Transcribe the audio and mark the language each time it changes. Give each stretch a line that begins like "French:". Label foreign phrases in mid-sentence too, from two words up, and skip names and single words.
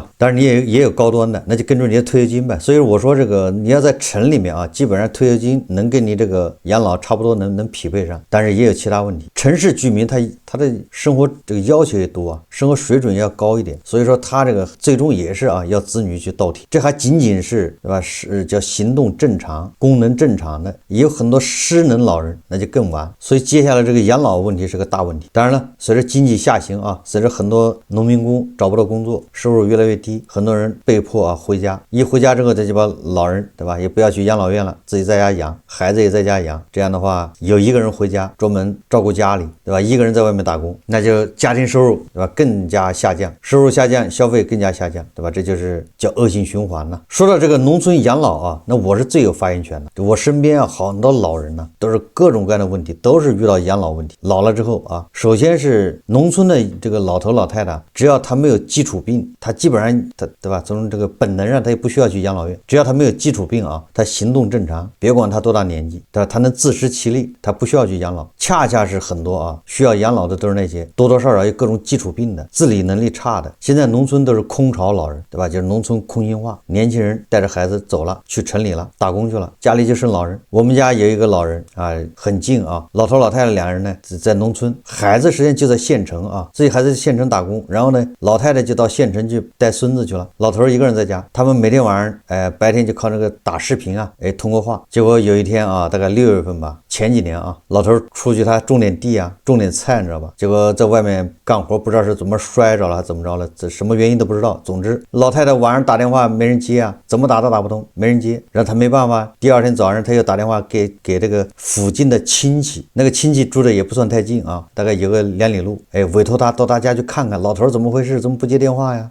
Chinese: 當然你也有高端的，那就根據你的退休金唄。所以我說這個你要在城裡面啊，基本上退休金能跟你這個養老差不多能匹配上，但是也有其他問題。城市居民他的生活這個要求也多啊，生活水準要高一點，所以說他這個最終也是啊，要子女去倒貼，這還僅僅是對吧？是叫行動正常、功能正常的，也有很多失能老人，那就更完。所以接下来這個養老問題是個大問題。當然了，隨着經濟下行啊，隨着很多農民工找不到工作，收入越來越低，很多人被迫啊回家。一回家之後，他就把老人对吧，也不要去養老院了，自己在家養，孩子也在家養。這樣的話，有一個人回家專門照顧家裡，對吧？一個人在外面打工，那就家庭收入對吧更加下降，收入下降，消費更加下降，對吧？這就是叫惡性循環了。說到這個農村養老啊，那我是最有發言權的。我身邊啊很多老人呢，都是各種各樣的問題，都是遇到養老問題。老了之後啊，首先是農村的這個老頭老太太，只要他沒有基礎病，他基本上他对吧，從這個本能上他也不需要去養老院。只要他沒有基礎病啊，他行動正常，別管他多大年紀，他能自食其力，他不需要去養老。恰恰是很多啊需要養老的都是那些多多少少有各種基礎病的，自理能力差的。現在農村都是空巢老人，对吧？就是農村空心化，年輕人帶着孩子走了，去城裡了，打工去了，家裡就剩老人。我們家有一個老人啊，很近啊，老頭老太太两人呢在農村，孩子實際上就在縣城啊，自己還在縣城打工，然後呢老太太就到縣城去帶孫子去了，老頭一個人在家。他們每天晚上白天就靠那個打視頻啊，通過話。結果有一天啊，大概6月份吧，前幾年啊，老頭出去他種點地啊，種點菜，你知道吧？結果在外面幹活，不知道是怎麼摔着了還怎麼着了，這什麼原因都不知道。總之老太太晚上打電話沒人接啊，怎麼打都打不通，沒人接，讓他沒辦法。第二天早上他又打電話給這個附近的親戚，那個親戚住的也不算太近啊，大概有個2里路，委托他到他家去看看老頭怎麼回事，怎麼不接電話呀？